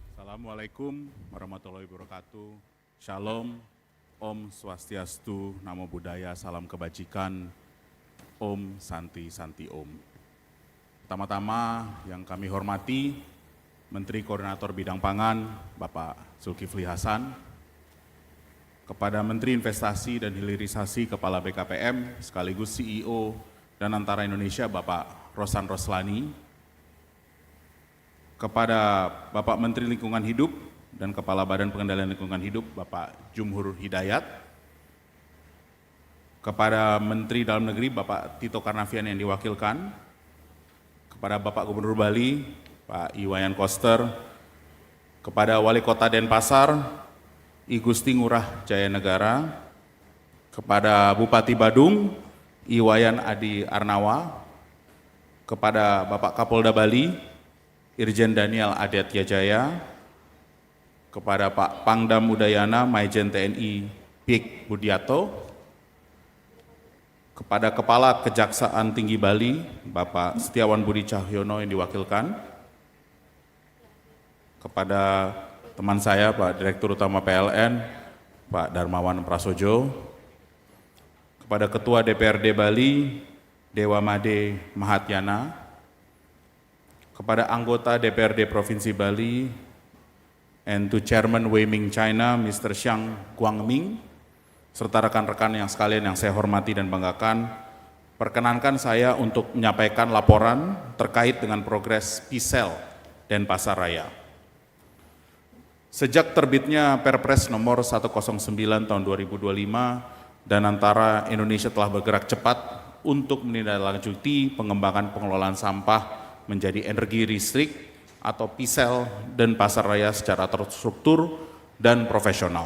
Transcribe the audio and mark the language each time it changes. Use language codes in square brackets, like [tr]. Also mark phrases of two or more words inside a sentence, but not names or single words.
[ar] السلام عليكم ورحمة الله وبركاته. [id] Shalom, [ban] Om Swastiastu, [pi] Namo Buddhaya, [id] salam kebajikan, [sa] Om Santi Santi Om. [id] Pertama-tama yang kami hormati, Menteri Koordinator Bidang Pangan, Bapak Zulkifli Hasan, kepada Menteri Investasi dan Hilirisasi Kepala BKPM, sekaligus CEO dan Antara Indonesia, Bapak Rosan Roslani, kepada Bapak Menteri Lingkungan Hidup dan Kepala Badan Pengendalian Lingkungan Hidup, Bapak Jumhur Hidayat, kepada Menteri Dalam Negeri, Bapak Tito Karnavian yang diwakilkan, kepada Bapak Gubernur Bali, Pak Iwayan Koster, kepada Wali Kota Denpasar, I Gusti Ngurah Jaya Negara, kepada Bupati Badung, Iwayan Adi Arnawa, kepada Bapak Kapolda Bali, Irjen Daniel Aditya Jaya, kepada Pak Pangdam Udayana Maijen TNI Big Budiato, kepada Kepala Kejaksaan Tinggi Bali Bapak Setiawan Budi Cahyono yang diwakilkan, kepada teman saya Pak Direktur Utama PLN Pak Darmawan Prasojo, kepada Ketua DPRD Bali Dewa Made Mahatyana, kepada anggota DPRD Provinsi Bali [en] and to Chairman Weiming China, Mr. [id] Xiang Guangming, serta rekan-rekan yang sekalian yang saya hormati dan banggakan, perkenankan saya untuk menyampaikan laporan terkait dengan progres PISEL Denpasar Raya. Sejak terbitnya Perpres nomor 109 tahun 2025 dan Antara Indonesia telah bergerak cepat untuk menindaklanjuti pengembangan pengelolaan sampah menjadi energi listrik atau PISEL Denpasar Raya secara terstruktur dan profesional.